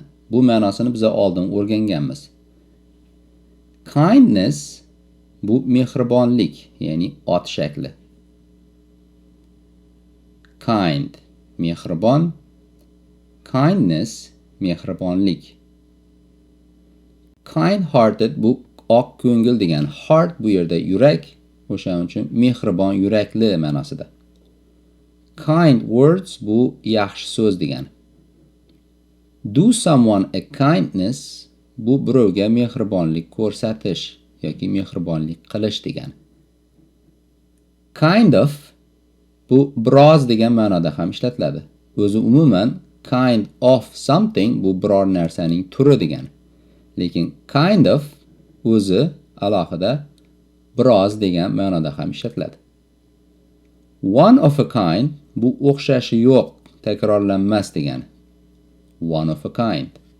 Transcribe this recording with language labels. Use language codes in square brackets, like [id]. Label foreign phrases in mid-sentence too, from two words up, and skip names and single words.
[uz] Bu ma'nosini biz oldin o'rganganmiz. Kindness bu mehribonlik, ya'ni ot shakli. kind mehribon, kindness mehribonlik. [en] Kind hearted [uz] bu oq ko'ngil degan. Heart bu yerda yurak, o'shaning uchun mehribon yurakli ma'nosida. [en] Kind words [uz] bu yaxshi so'z degan. [en] Do someone a kindness [uz] bu birovga mehribonlik ko'rsatish yoki mehribonlik qilish degan. [en] Kind of [uz] bu biroz degan ma'noda ham ishlatiladi. O'zi umuman [en] kind of something [uz] bu biror narsaning turi degan. Lekin [en] kind of [uz] o'zi alohida biroz degan ma'noda ham ishlatiladi. [en] One of a kind [uz] bu o'xshashi yo'q, takrorlanmas degan. [en] One of a kind.